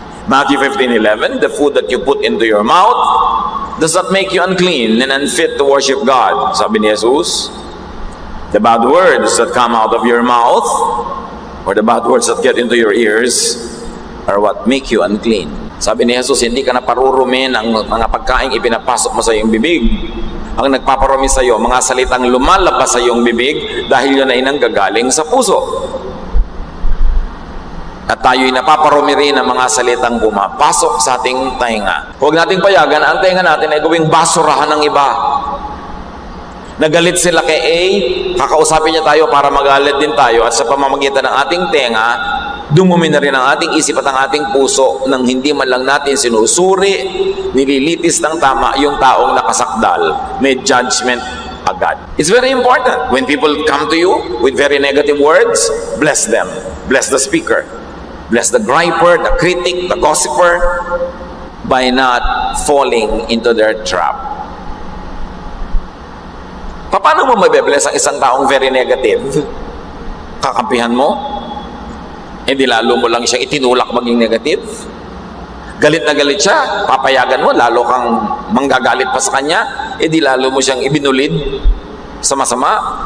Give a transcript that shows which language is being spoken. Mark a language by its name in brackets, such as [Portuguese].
[English] Matthew 15:11, the food that you put into your mouth does not make you unclean and unfit to worship God. [Filipino] Sabi ni Jesus, [English] the bad words that come out of your mouth or the bad words that get into your ears are what make you unclean. [Filipino] Sabi ni Jesus, hindi ka na parurumi ng mga pagkain ipinapasok mo sa iyong bibig. Ang nagpaparumi sa iyo, mga salitang lumalabas sa iyong bibig dahil yun ay nanggagaling sa puso. At tayo'y napaparumi rin ng mga salitang pumapasok sa ating tainga. Huwag nating payagan ang tainga natin ay gawing basurahan ng iba. Nagalit sila kay A, kakausapin niya tayo para magalit din tayo at sa pamamagitan ng ating tenga, dumumi na rin ang ating isip at ang ating puso nang hindi man lang natin sinusuri, nililitis ng tama yung taong nakasakdal. May judgment agad. [English] It's very important. When people come to you with very negative words, bless them. Bless the speaker. Bless the griper, the critic, the gossiper, by not falling into their trap. [Filipino] Paano mo mabibless ang isang taong [English] very negative? [Filipino] Kakampihan mo? Hindi lalo mo lang siyang itinulak maging negative? Galit na galit siya, papayagan mo, lalo kang manggagalit pa sa kanya, di lalo mo siyang ibinulid sa masama.